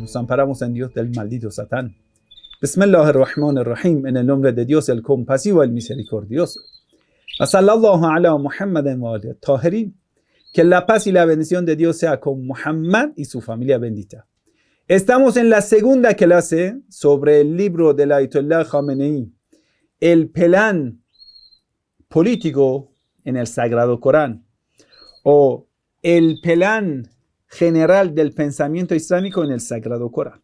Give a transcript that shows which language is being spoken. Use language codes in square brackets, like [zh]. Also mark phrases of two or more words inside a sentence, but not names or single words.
[es] Nos amparamos en Dios del maldito Satán. [ar] بسم الله الرحمن الرحيم. [es] En el nombre de Dios, el compasivo, el misericordioso. [ar] صلى الله على محمد وآله طاهرين. [es] Que la paz y la bendición de Dios sea con Muhammad y su familia bendita. Estamos en la segunda clase sobre el libro del Ayatollah Khamenei, el plan político en el Sagrado Corán, o el plan general del pensamiento islámico en el Sagrado Corán.